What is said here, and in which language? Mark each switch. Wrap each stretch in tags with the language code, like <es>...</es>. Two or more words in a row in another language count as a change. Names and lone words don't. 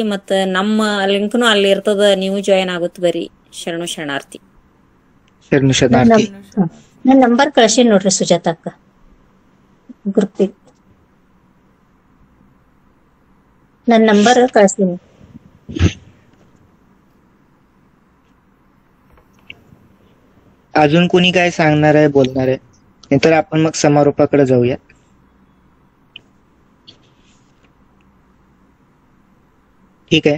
<kn>ಮತ್ತ ನಮ್ಮ ಲಿಂಕ್ನು ಅಲ್ಲಿ ಇರ್ತದ, ನೀವು ಜಾಯಿನ್ ಆಗುತ್ತ ಬರ್ರಿ. ಶರಣು ಶರಣಾರ್ಥಿ. ನನ್ನ ನಂಬರ್ ಕಳ್ಸಿ ನೋಡ್ರಿ ಸುಜಾತ ಅಕ್ಕ ಗ್ರೂಪಿಗೆ. ನನ್ನ ನಂಬರ್ ಕಳ್ಸಿನಿ.</kn> <mr>अजून कोणी काय सांगणार आहे, बोलणार आहे? नाहीतर आपण मग समारोपाकडे जाऊया. ठीक आहे.</mr>